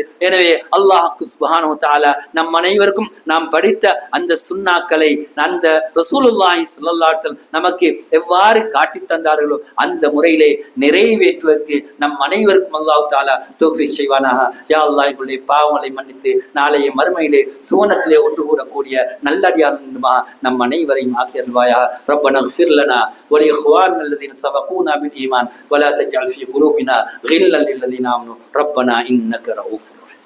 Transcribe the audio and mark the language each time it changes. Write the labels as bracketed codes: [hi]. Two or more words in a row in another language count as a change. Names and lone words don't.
[ta] எனவே [ar] الله سبحانه وتعالى [ta] நம் அனைவருக்கும் நாம் படித்த அந்த சுன்னாக்களை அந்த [ar] رسول الله صلى الله عليه وسلم [ta] நமக்கு எவ்வாறு காட்டி தந்தார்களோ அந்த முறையிலே நிறைவேற்றுவதற்கு நம் அனைவருக்கும் [ar] الله تعالى [ta] தௌஃபீக் செய்வானாக. [ar] يا الله, [ta] எங்களுடைய பாவங்களை மன்னித்து நாளைய மறுமையிலே சுவனத்திலே ஒன்று கூடக்கூடிய நல்லடியார் நம் அனைவரையும் ஆக்கி அருள்வாயாக. [ar] ربنا اغفر لنا و لإخواننا الذين سبقونا بالإيمان ولا تجعل في قلوبنا غلا للذين آمنوا ربنا إنك رؤوف